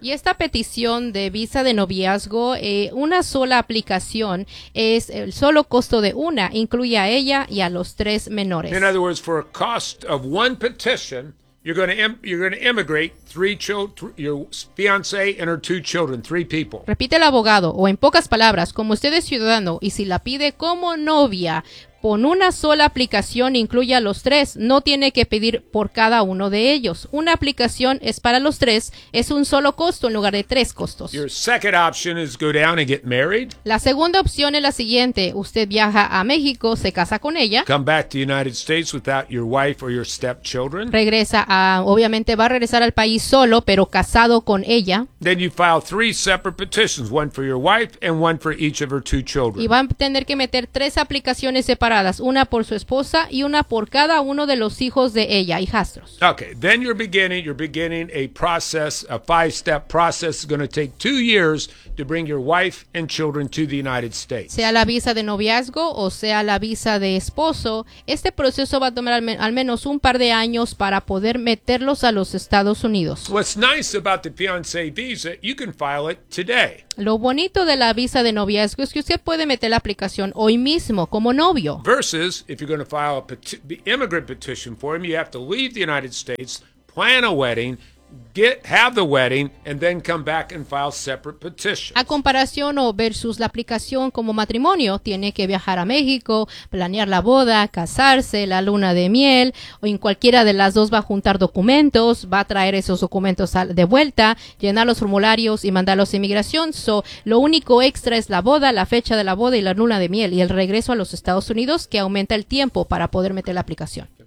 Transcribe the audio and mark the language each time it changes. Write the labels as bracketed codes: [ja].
[es] Y esta petición de visa de noviazgo, una sola aplicación, es el solo costo de una, incluye a ella y a los tres menores. [en] In other words, for a cost of one petition, You're going to immigrate three children, your fiancé and her two children, three people. [es] Repite el abogado, o en pocas palabras, como usted es ciudadano y si la pide como novia, con una sola aplicación, incluye a los tres. No tiene que pedir por cada uno de ellos. Una aplicación es para los tres. Es un solo costo en lugar de tres costos. [en] Your second option is go down and get married. [es] La segunda opción es la siguiente. Usted viaja a México, se casa con ella. [en] Come back to the United States without your wife or your stepchildren. [es] Regresa a, obviamente va a regresar al país solo, pero casado con ella. [en] Then you file three separate petitions, one for your wife and one for each of her two children. [es] Y va a tener que meter tres aplicaciones separadas. Una por su esposa y una por cada uno de los hijos de ella, hijastros. [en] Okay, then you're beginning a process, a five-step process. It's going to take 2 years to bring your wife and children to the United States. [es] Sea la visa de noviazgo o sea la visa de esposo, este proceso va a tomar al menos un par de años para poder meterlos a los Estados Unidos. [en] What's nice about the fiancé visa, you can file it today. [es] Lo bonito de la visa de noviazgo es que usted puede meter la aplicación hoy mismo como novio. [en] Versus, if you're going to file a immigrant petition for him, you have to leave the United States, plan a wedding, have the wedding, and then come back and file separate petitions. [es] A comparación o versus la aplicación como matrimonio, tiene que viajar a México, planear la boda, casarse, la luna de miel, o en cualquiera de las dos va a juntar documentos, va a traer esos documentos de vuelta, llenar los formularios y mandarlos a inmigración. So, lo único extra es la boda, la fecha de la boda y la luna de miel, y el regreso a los Estados Unidos, que aumenta el tiempo para poder meter la aplicación.